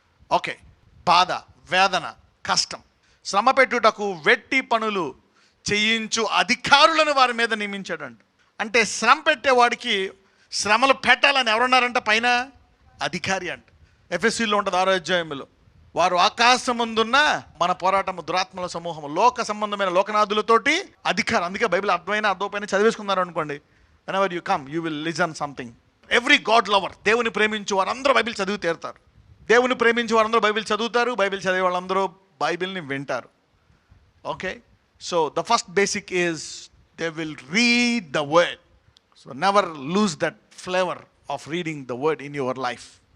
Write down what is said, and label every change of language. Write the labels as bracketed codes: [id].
[te] Okay, బాధ, వేదన, కష్టం. శ్రమ పెట్టుటకు వెట్టి పనులు చేయించు అధికారులను వారి మీద నియమించాడంట. అంటే శ్రమ పెట్టేవాడికి శ్రమలు పెట్టాలని ఎవరున్నారంట? పైన అధికారి అంట. ఎఫెసీలో ఉంటుంది 6వ అధ్యాయంలో, వారు ఆకాశమందున్న మన పోరాటము దురాత్మల సమూహము, లోక సంబంధమైన లోకనాథులతోటి అధికారం. అందుకే బైబిల్ అర్థమైన అర్థమైనా చదివేసుకున్నారు అనుకోండి, [en] whenever you come you will listen something. Every god lover, [te] దేవుని ప్రేమించు వారందరూ బైబిల్ చదివి తీరుతారు. దేవుని ప్రేమించు వారందరూ బైబిల్ చదువుతారు, బైబిల్ చదివే వాళ్ళందరూ బైబిల్ని వింటారు. [en] Okay, so the first basic is they will read the word. So never lose that flavour of reading the word in your life.